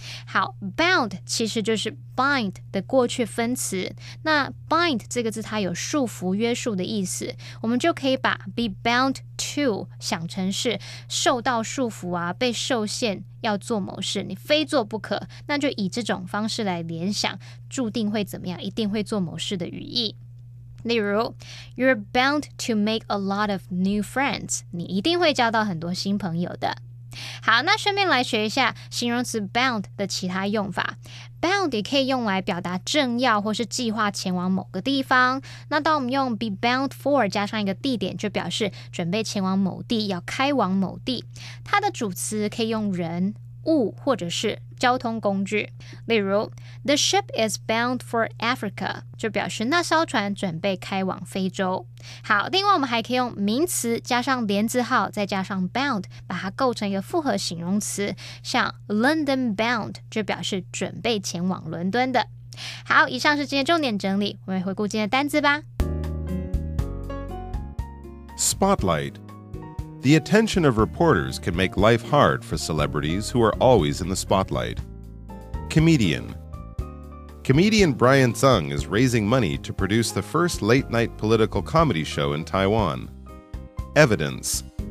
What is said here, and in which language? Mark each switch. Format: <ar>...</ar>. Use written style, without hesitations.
<zh>好 bound 其实就是 bind 的过去分词，那 bind 这个字它有束缚约束的意思，我们就可以把</zh> <en>be bound to</en> <zh>想成是受到束缚啊，被受限要做某事，你非做不可，那就以这种方式来联想注定会怎么样，一定会做某事的语义。</zh> <en>例如 You're bound to make a lot of new friends</en> <zh>你一定会交到很多新朋友的。好，那顺便来学一下形容词 bound 的其他用法。 bound 也可以用来表达正要或是计划前往某个地方，那当我们用</zh> <en>be bound for</en> <zh>加上一个地点，就表示准备前往某地，要开往某地。它的主词可以用人、物或者是交通工具。例如</zh> <en>The ship is bound for Africa</en> <zh>就表示那艘船准备开往非洲。好，另外我们还可以用名词加上连字号再加上 bound 把它构成一个复合形容词，像</zh> <en>London bound</en> <zh>就表示准备前往伦敦的。好，以上是今天重点整理，我们回顾今天的单字吧。</zh> <en>Spotlight.The attention of reporters can make life hard for celebrities who are always in the spotlight. Comedian. Comedian Brian Tseng is raising money to produce the first late-night political comedy show in Taiwan. Evidence.</en>